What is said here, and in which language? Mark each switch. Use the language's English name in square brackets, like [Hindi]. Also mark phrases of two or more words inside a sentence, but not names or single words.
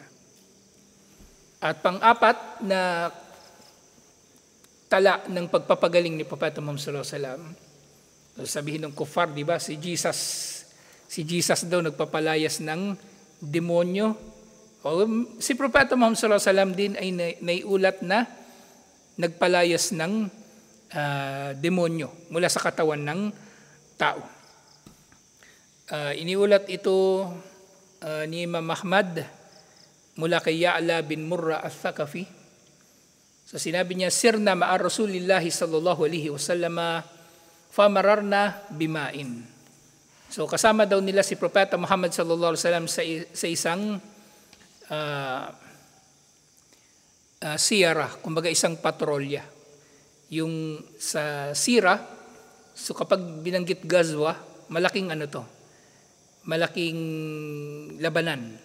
[Filipino] At pang-apat na tala ng pagpapagaling ni Propeta Muhammad [Arabic] صلى الله عليه وسلم, [Filipino] sabihin ng kuffar, di ba, si Jesus daw nagpapalayas ng demonyo. O, si Propeta Muhammad [Arabic] صلى الله عليه وسلم [Filipino] din ay naiulat na nagpalayas ng demonyo mula sa katawan ng tao. Iniulat ito ni Imam Ahmad mula kay Ya'la bin Murra al-Thaqafi. So sinabi niya, [Arabic] سرنا مع رسول الله صلى الله عليه وسلم فمررنا بماء. [Filipino] So kasama daw nila si Propeta Muhammad [Arabic] صلى الله عليه وسلم [Filipino] sa isang siyara, kumbaga isang patrolya. Yung sa sira, so kapag binanggit gazwa, malaking malaking labanan.